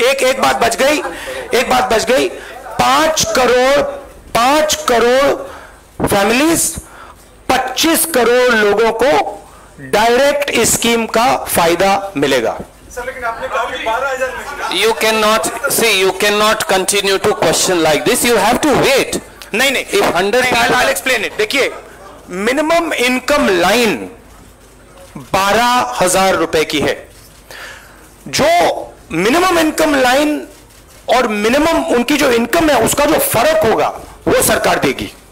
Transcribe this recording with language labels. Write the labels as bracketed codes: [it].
[hi] एक बात बच गई, 5 करोड़ फैमिलीज, 25 करोड़ लोगों को डायरेक्ट इस स्कीम का फायदा मिलेगा। [en] You cannot continue to question like this. You have to wait. [hi] नहीं, [en] If 100 I'll explain it. [hi] देखिए, मिनिमम इनकम लाइन 12,000 रुपए की है। जो मिनिमम इनकम लाइन और मिनिमम उनकी जो इनकम है उसका जो फर्क होगा वो सरकार देगी।